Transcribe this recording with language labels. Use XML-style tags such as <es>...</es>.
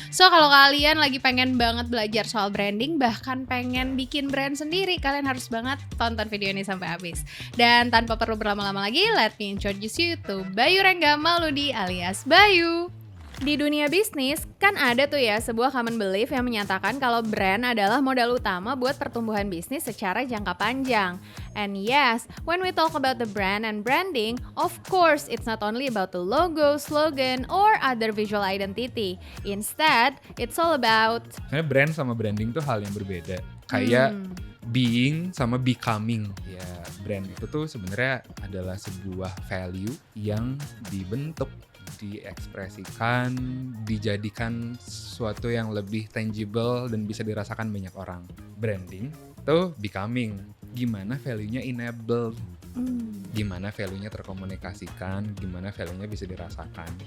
<id>So, kalau kalian lagi pengen banget belajar soal branding, bahkan pengen bikin brand sendiri, kalian harus banget tonton video ini sampai habis. Dan tanpa perlu berlama-lama lagi,</id> <en>let me introduce you to</en> <id>Bayu Rengga Mauludi alias Bayu. Di dunia bisnis, kan ada tuh ya sebuah common belief yang menyatakan kalau brand adalah modal utama buat pertumbuhan bisnis secara jangka panjang.</id> <en>And yes, when we talk about the brand and branding, of course it's not only about the logo, slogan, or other visual identity. Instead, it's all about...</en> <id>Sebenarnya brand sama branding tuh hal yang berbeda. Kayak being sama becoming. Ya, brand itu tuh sebenarnya adalah sebuah value yang dibentuk, diekspresikan, dijadikan sesuatu yang lebih tangible dan bisa dirasakan banyak orang. Branding tuh becoming, gimana value-nya enabled, gimana value-nya terkomunikasikan, gimana value-nya bisa dirasakan.</id>